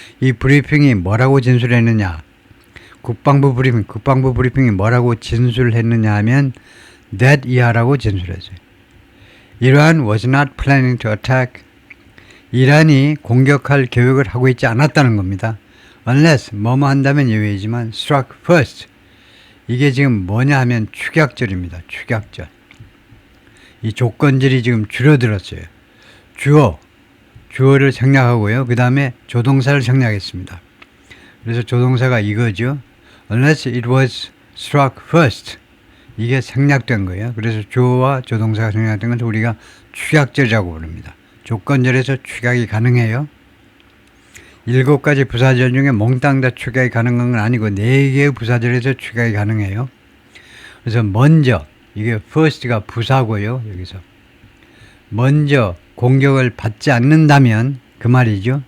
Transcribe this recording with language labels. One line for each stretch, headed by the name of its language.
Korean: 이 브리핑이 뭐라고 진술했느냐. 국방부 브리핑이 뭐라고 진술했느냐 하면 that 이하라고 진술했어요.
English: Iran was not planning to attack.
Korean: 이란이 공격할 계획을 하고 있지 않았다는 겁니다. Unless, 뭐뭐 한다면 예외이지만
English: struck first.
Korean: 이게 지금 뭐냐 하면 축약절입니다. 축약절. 이 조건절이 지금 줄어들었어요. 주어를 생략하고요. 그 다음에 조동사를 생략했습니다. 그래서 조동사가 이거죠.
English: Unless it was struck first.
Korean: 이게 생략된 거예요. 그래서 주어와 조동사가 생략된 것을 우리가 축약절이라고 부릅니다. 조건절에서 축약이 가능해요. 7가지 부사절 중에 몽땅 다 추가가 가능한 건 아니고 4개의 부사절에서 추가가 가능해요. 그래서 먼저, 이게 first가 부사고요. 여기서 먼저 공격을 받지 않는다면 그 말이죠.